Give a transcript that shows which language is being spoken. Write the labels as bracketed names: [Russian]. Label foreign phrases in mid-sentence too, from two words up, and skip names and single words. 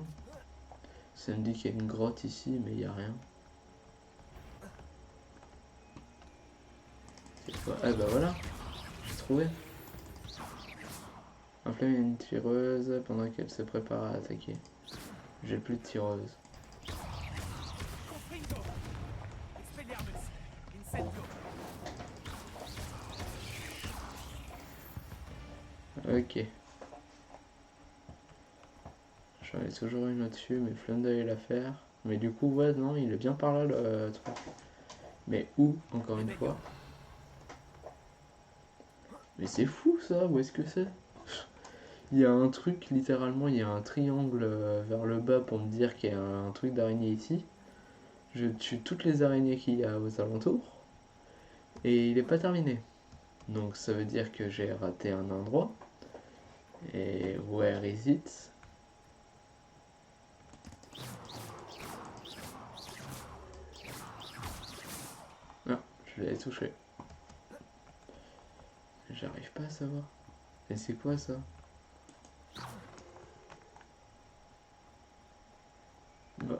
[French] Ça me dit qu'il y a une grotte ici, mais il a rien. C'est quoi? Ah bah voilà, j'ai trouvé. Enflamme une tireuse pendant qu'elle se prépare à attaquer. J'ai plus de tireuse. Confringo. Expelliarmus. Incendio. Ok. J'en ai toujours une au-dessus, mais flemme d'aller la faire. Mais du coup, ouais, non, il est bien par là le truc. Mais où, encore une fois? Mais c'est fou ça, où est-ce que c'est? Il y a un truc, littéralement, il y a un triangle vers le bas pour me dire qu'il y a un truc d'araignée ici. Je tue toutes les araignées qu'il y a aux alentours. Et il n'est pas terminé. Donc ça veut dire que j'ai raté un endroit. Et [English] where is it? [French] Ah, je l'ai touché. J'arrive pas à savoir. Et c'est quoi ça? Bah.